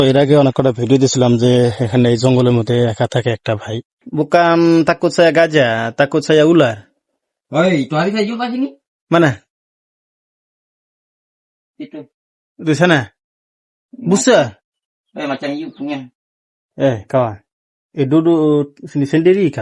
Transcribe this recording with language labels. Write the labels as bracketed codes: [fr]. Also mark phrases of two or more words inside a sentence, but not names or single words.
[bn] এর আগে অনেক কটা ভিডিও দিছিলাম যে এখানে এই জঙ্গলের মধ্যে একা থাকে একটা ভাই। [ms] Bukan takut saya gajah, takut saya ular. Oi, itu hari saya jumpa sini. Mana? Itu. Di sana. Busa. Macam you punya. Kawan. Duduk sini sendiri kah?